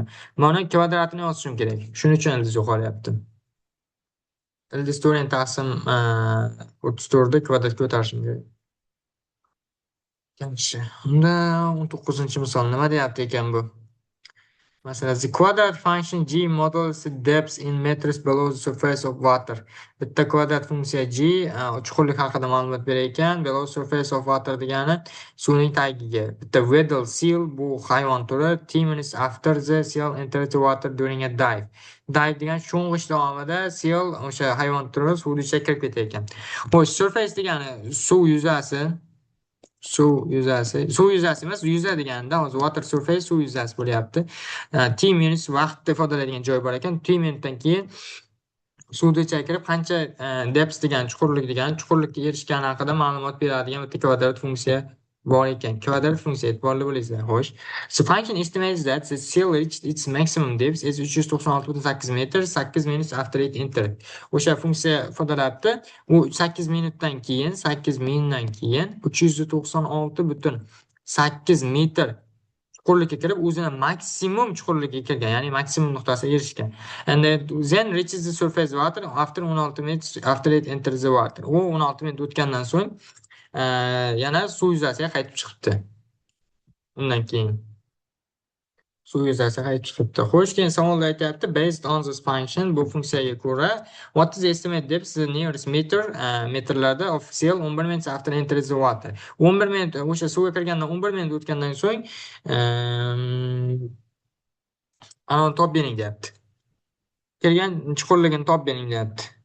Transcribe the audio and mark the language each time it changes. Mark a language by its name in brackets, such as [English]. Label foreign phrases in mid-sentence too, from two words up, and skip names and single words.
[Uzbek] Mana kvadratini yozishim kerak. Shuning uchun ildiz yo'qolyapti. Ildiz 4n taqsim 34 ni kvadratga ko'tarishim kerak. Yaxshi. Unda 19-misol nima deyapti ekan bu? Masalan, [English] the quadrat function g models the depth in meters below the surface of water. [Uzbek] Bitta kvadrat funksiya g chuqurlik haqida ma'lumot berar ekan. [English] Below surface of water [Uzbek] degani suvning tagiga. Bitta Weddell seal bu hayvon turi [English] 10 minutes after the seal enters the water during a dive. [Uzbek] Dive degan sho'ng'ish davomida seal o'sha hayvon turi suvning ichiga kirib ketar ekan. Xo'sh, surface degani suv yuzasi. Suv yuzasi emas, yuza deganda hozir [English] water surface [Uzbek] suv yuzasi bo'lyapti. T minus vaqtni ifodalaydigan joy bor ekan. T minutdan keyin suvga ichiga kirib qancha depth degan chuqurlikka erishgani haqida ma'lumot beradigan bitta kvadrat funksiya bor ekan. Kvadrat funksiya e'tiborli bo'linglar. Xo'sh. [English] So function estimates that the seal reached its maximum depth is 396.8 metr 8 minutes after it entered. [Uzbek] O'sha funksiya ifodalayapti. U 8 minutdan keyin 396.8 metr chuqurlikka kirib o'zini maksimum chuqurlikka kirgan, ya'ni maksimum nuqtasiga erishgan. [English] And then reaches the surface water after 16 minutes after it enters the water. [Uzbek] U 16 minut o'tgandan so'ng yana suv yuzasiga qaytib chiqibdi. Undan keyin suv yuzasiga qaytib chiqibdi. Xo'sh, keyin savolda aytyapti, [English] based on this function, [Uzbek] bu funksiyaga ko'ra, [English] what is the estimate depth the nearest meter, metrlarda of seal 11 minutes after enters the water. [Uzbek] 11 minut o'sha suvga kirgandan 11 minut o'tgandan so'ng Anavini topib bering deyapti. Kelgan chuqurligini topib bering deyapti.